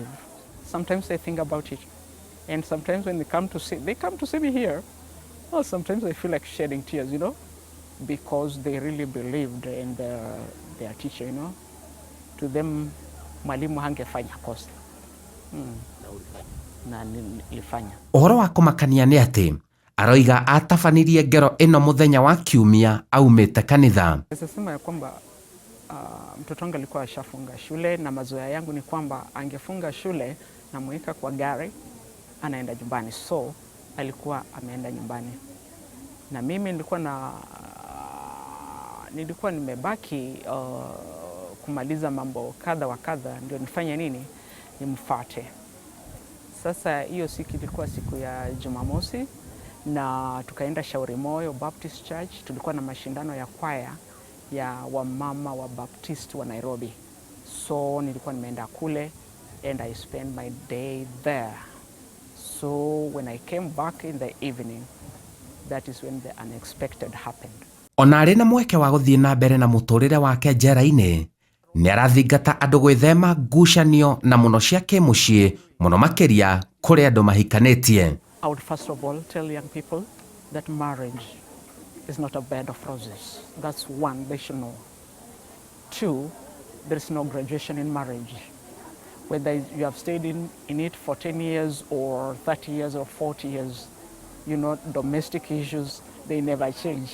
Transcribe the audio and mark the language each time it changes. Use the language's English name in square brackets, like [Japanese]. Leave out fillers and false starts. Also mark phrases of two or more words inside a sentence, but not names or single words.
[English] Sometimes I think about it. And sometimes when they come to see me here, well, sometimes I feel like shedding tears, you know? Because they really believed in their teacher, you know? To them, [Swahili] Mwarimu hangefanya kosa. Na nilifanya. [Kikuyu] Uhoro wa kumakania ni ati aroiga atabanirie ngero ino muthenya wa Kiumia aumite kanitha. [Swahili] Nasema ya kwamba mtoto wangu alikuwa ashafunga shule na mazoea yangu ni kwamba angefunga shule na muweka kwa gari anaenda nyumbani. So alikuwa ameenda nyumbani. Na mimi nilikuwa nimebaki kumaliza mambo kadha wa kadha, ndio nifanye nini? Nimfuate. Sasa hiyo siku ilikuwa siku ya Jumamosi na tukaenda Shauri Moyo Baptist Church. Tulikuwa na mashindano ya kwaya ya wamama wa Baptist wa Nairobi. So nilikuwa nimeenda kule [English] and I spent my day there. So when I came back in the evening, that is when the unexpected happened. [Kikuyu] Ona ari na mweke wa guthie na mbere na muturire wake njera-ini, ni arathingata andu gwithema ngucanio na muno cia kimucii, muno makiria kuri andu mahikanitie. [English] I would first of all tell young people that marriage is not a bed of roses. That's one, they should know. Two, there is no graduation in marriage. Whether you have stayed in it for 10 years or 30 years or 40 years, you know, domestic issues, they never change.